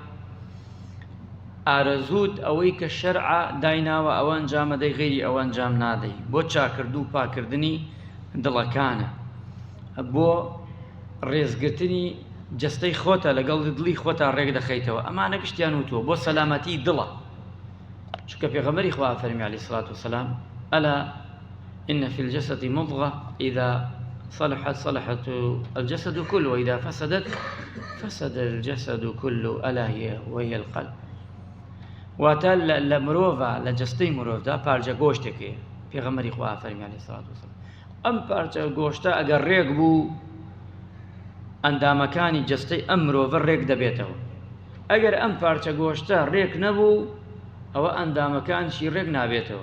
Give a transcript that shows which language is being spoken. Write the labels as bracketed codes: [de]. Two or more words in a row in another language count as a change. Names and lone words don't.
[ckb] ئارەزووت ئەوەی کە شەرعە دایناوە ئەوە ئەنجامە دەی، غەیری ئەوە ئەنجام نادەی، بۆ چاکردن و پاکردنی دڵەکانە، بۆ ڕێزگرتنی جەستەی خۆتە لەگەڵ دڵی خۆتا ڕێک دەخەیتەوە. ئەمانە گشتیان وتووە بۆ سەلامەتی دڵە، چونکە پێغەمبەری خوا فەرمی [ar] عەلەیهی سڵات وسەلام ئەلا إن في الجسد مضغة إذا صلحت صلحت الجسد كله وإذا فسدت فسد الجسد كله ألا وهي القلب. [ckb] واتە لە مرۆڤە لە جەستەی مرۆڤدا پارچە گۆشتێکەیە، پێغەمبەری خوا فەرمی [ar] عەلەیهی سڵات وسەلام [ckb] ئەم پارچە گۆشتە ئەگەر ڕێک بوو ئەندامەکانی جەستەی ئەم مرۆڤە ڕێک دەبێتەوە، ئەگەر ئەم پارچە گۆشتە ڕێک نەبوو ئەوە ئەندامەکانشی ڕێک نابێتەوە.